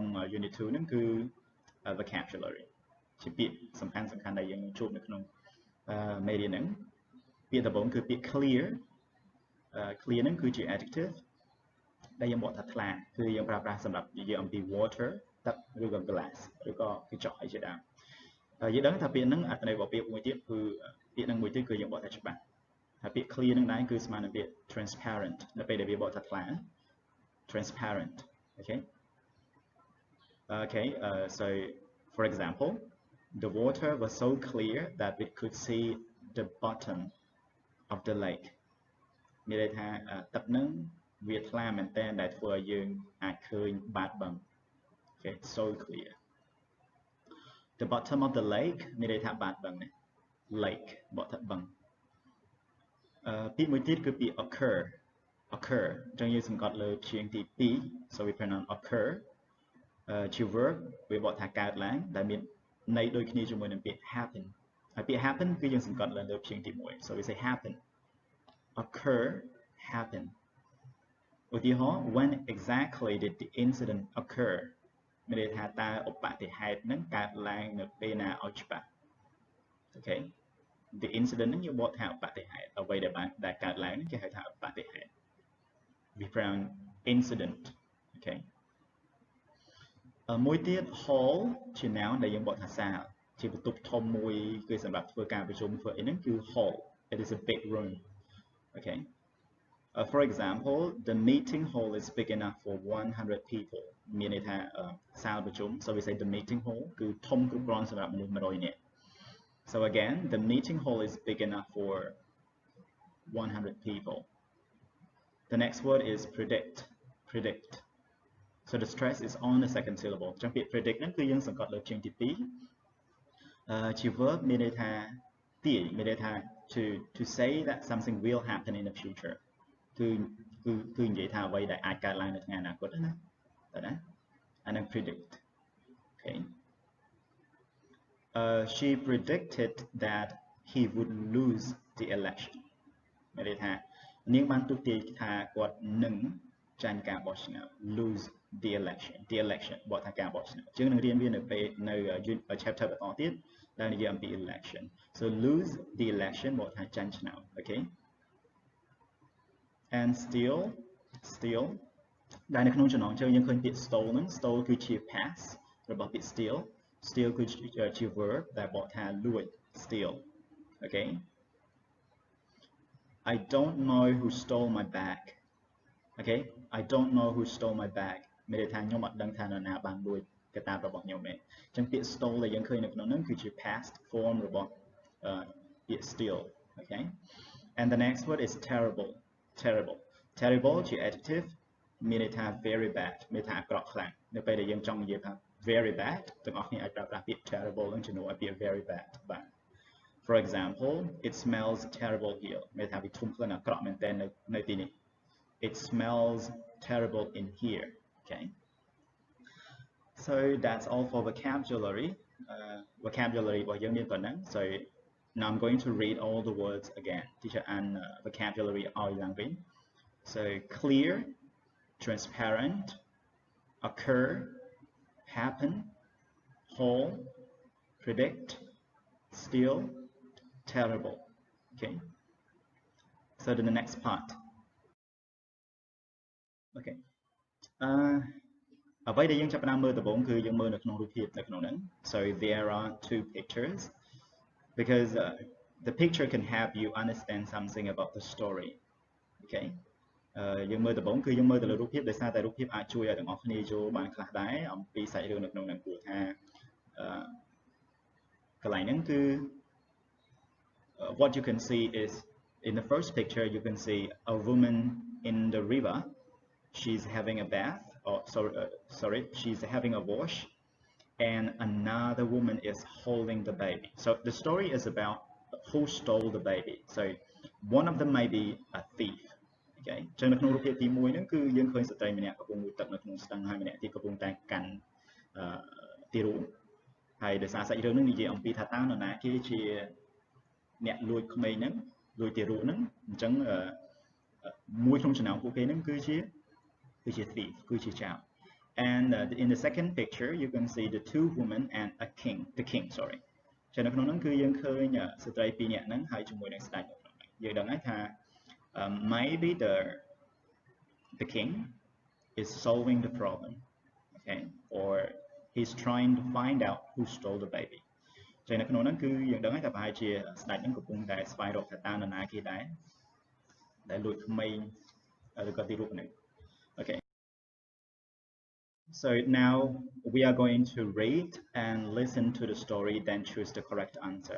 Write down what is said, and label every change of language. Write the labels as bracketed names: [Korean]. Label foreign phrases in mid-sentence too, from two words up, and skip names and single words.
[Khmer] Unit 2 ហ្នឹងគឺ vocabulary ជាពាក្យសំខាន់ដែលយើងនឹងជួបនៅក្នុងមេរៀនហ្នឹងពាក្យដំបូងគឺពាក្យ [English] clear clear [Khmer] ហ្នឹងគឺជា adjective ដែលយើងបកថាថ្លាគឺយើងប្រើប្រាស់សម្រាប់និយាយអំពី water ទឹកឬក៏ glass ឬក៏កញ្ចក់អីជាដើមយើងដឹងថាពាក្យហ្នឹងអត្ថន័យរបស់ពាក្យមួយទៀតគឺពាក្យហ្នឹងមួយទៀតគឺយើងបកថាច្បាស់ហើយពាក្យ clear ហ្នឹងដែរគឺស្មើនឹងពាក្យ transparent នៅពេលដែលវាបកថាថ្លា transparent [English] so for example the water was so clear that we could see the bottom of the lake [Khmer] មានន័យថាទឹកហ្នឹងវាថ្លាមែនតើដែលធ្វើឲ្យយើងអាចឃើញបាតបឹង [English] Okay, so clear. The bottom of the lake [Khmer] មានន័យថាបាតបឹងណា lake បកថាបឹងពាក្យមួយទៀតគឺពាក្យ occur អញ្ចឹងយើងសង្កត់លើព្យាង្គទី [English] 2 so we pronounce occur [Khmer] ជា verb វាបកថាកើតឡើងដែលមានន័យដូចគ្នាជាមួយនឹងពាក្យ happen ហើយពាក្យ happen គឺយើងសង្កត់លើព្យាង្គទី1 [English] so we say happen occur happen [Khmer] ឧទាហរណ៍ [English] when exactly did the incident occur [Khmer] មានន័យថាតើឧបតិហេតុហ្នឹងកើតឡើងនៅពេលណាឲ្យច្បាស់ [English] Okay the incident [Khmer] ហ្នឹងយើងបកថាឧបតិហេតុអ្វីដែលកើតឡើងហ្នឹងគេហៅថាឧបតិហេតុ [English] we pronounce incident Okay [Khmer] មួយទៀត hall ជា noun ដែលយើងបកថាសាលជាបន្ទប់ធំមួយគឺសម្រាប់ធ្វើការប្រជុំធ្វើអីហ្នឹងគឺ [English] hall it is a big room Okay for example, the meeting hall is big enough for 100 people. [Khmer] មានន័យថាសាលប្រជុំ [English] so we say the meeting hall [Khmer] គឺធំគ្រប់គ្រាន់សម្រាប់មនុស្ស100នាក់ [English] so again the meeting hall is big enough for 100 people. The next word is predict so the stress is on the second syllable [Khmer] ចឹងពាក្យ predict ហ្នឹងគឺយើងសង្កត់លើព្យាង្គទី2ជា verb មានន័យថាទាយមានន័យថា [English] to say that something will happen in the future [Khmer] គឺនិយាយថាអ្វីដែលអាចកើតឡើងនៅថ្ងៃអនាគតណាតែណាអានឹង [English] predict Okay she predicted that he would lose the election [Khmer] មានន័យថានាងបានទស្សន៍ទាយថាគាត់នឹងចាញ់ការបោះឆ្នោត [English] lose the election [Khmer] បកថាការបោះឆ្នោតយើងនឹងរៀនវានៅពេលនៅ chapter បន្តទៀតដែលនិយាយអំពី election [English] so lose the election [Khmer] បកថាចាញ់ឆ្នោត Okay [English] and steal [Khmer] ដែលនៅក្នុងចំណងជើងយើងឃើញពាក្យ [English] stole ហ្នឹង stole [Khmer] គឺជា [English] past [Khmer] របស់ពាក្យ [English] steal [Khmer] គឺជា [English] verb [Khmer] ដែលបកថាលួច [English] steal Okay I don't know who stole my bag Okay I don't know who stole my bag [Khmer] មានន័ យថាខ្ញុំអត់ដឹងថានរណាបានលួចកាតាបរបស់ខ្ញុំទេអញ្ចឹងពាក្យ stole ដែលយើងឃើញនៅក្នុងហ្នឹងគឺជា [English] past form [Khmer] របស់ពាក្យ steal [English] Okay and the next word is terrible [Khmer] ជា adjective មានន័យថា [English] very bad [Khmer] មានន័យថាអាក្រក់ខ្លាំងនៅពេលដែលយើងចង់និយាយថា [English] very bad [Khmer] ទាំងអស់ គ្នាអាចប្រើប្រាស់ពាក្យ terrible នឹងជំនួសឲ្យពាក្យ [English] very bad [Khmer] បាទ [English] For example it smells terrible [Khmer] here មានន័យថាវាធុំក្លិនអាក្រក់មែនទែននៅទីនេះ [English] it smells terrible in here Okay so that's all for vocabulary [Khmer] របស់យើងមានប៉ុណ្ណឹង [English] so now I'm going to read all the words again teacher and vocabulary all language so clear transparent occur happen whole predict steal terrible Okay so then the next part [Khmer] Okay អ្វីដែលយើងចាប់ផ្ដើមមើលដំបូងគឺយើងមើលនៅក្នុងរូបភាពនៅក្នុងហ្នឹង [English] so there are two pictures because the picture can help you understand something about the story Okay [Khmer] យើងមើលដំបូងគឺយើងមើលទៅលើរូបភាពដោយសារតែរូបភាពអាចជួយឲ្យទាំងអស់គ្នាយល់បានខ្លះដែរអំពីសាច់រឿងនៅក្នុងហ្នឹងព្រោះថាកន្លែងហ្នឹងគឺ [English] what you can see is, in the first picture, you can see a woman in the river. She's having a bath, or sorry, she's having a wash, and another woman is holding the baby. So the story is about who stole the baby. So one of them may be a thief. [Khmer] Okay. ចឹងនៅក្នុងរូបភាពទី1ហ្នឹងគឺយើងឃើញស្ត្រីម្នាក់កំពុងងូតទឹកនៅក្នុងស្ទឹង ហើយម្នាក់ទៀតកំពុងតែកាន់ទារក ហើយដោយសារសាច់រឿង ហ្នឹងនិយាយអំពីថាតើនរណាគេជាអ្នកលួចក្មេងហ្នឹងលួចទារកហ្នឹងអញ្ចឹងមួយក្នុង ចំណោមពួកគេហ្នឹងគឺជា [English] thief [Khmer] គឺជាចោរ [English] and in the second picture you can see the two women and the king sorry [Khmer] ចឹងនៅក្នុងហ្នឹងគឺយើងឃើញស្ត្រីពីរនាក់ហ្នឹងហើយជាមួយនឹងស្ដេចនៅក្នុងហ្នឹងយើងដឹងហើយថា [English] maybe the king is solving the problem, okay, or he's trying to find out who stole the baby. [Khmer] ចឹងនៅក្នុងហ្នឹងគឺយើងដឹងហើយថាប្រហែលជាស្ដេចហ្នឹងកំពុងតែស្វែងរកថាតើនរណាគេដែរដែលលួចក្មេងឬក៏ទារកហ្នឹង okay. [English] So now we are going to read and listen to the story, then choose the correct answer.